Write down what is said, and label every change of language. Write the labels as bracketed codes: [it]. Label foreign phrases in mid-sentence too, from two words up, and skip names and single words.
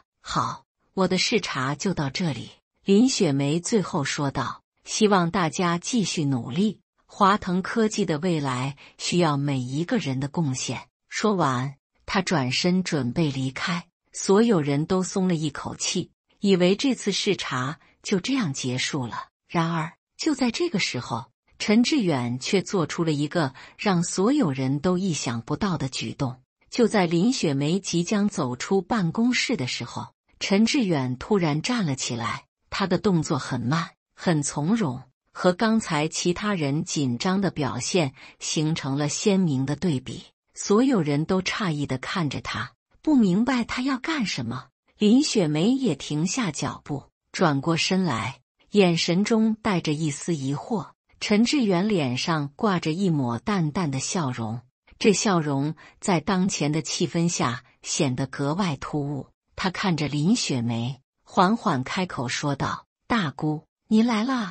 [zh] 好，我的視察就到這裡，林雪梅最後說道，希望大家繼續努力，華騰科技的未來需要每一個人的貢獻。說完， 他轉身準備離開，所有人都鬆了一口氣，以為這次視察就這樣結束了。然而，就在這個時候，陳致遠卻做出了一個讓所有人都意想不到的舉動。就在林雪梅即將走出辦公室的時候，陳致遠突然站了起來，他的動作很慢，很從容，和剛才其他人緊張的表現形成了鮮明的對比。所有人都诧異地看着他，不明白他要幹什麼。林雪梅也停下腳步，轉過身來，眼神中帶着一絲疑惑。陳致遠臉上掛着一抹淡淡的笑容，這笑容在當前的氣氛下顯得格外突兀。他看着林雪梅，緩緩開口說道：“大姑，你來了。”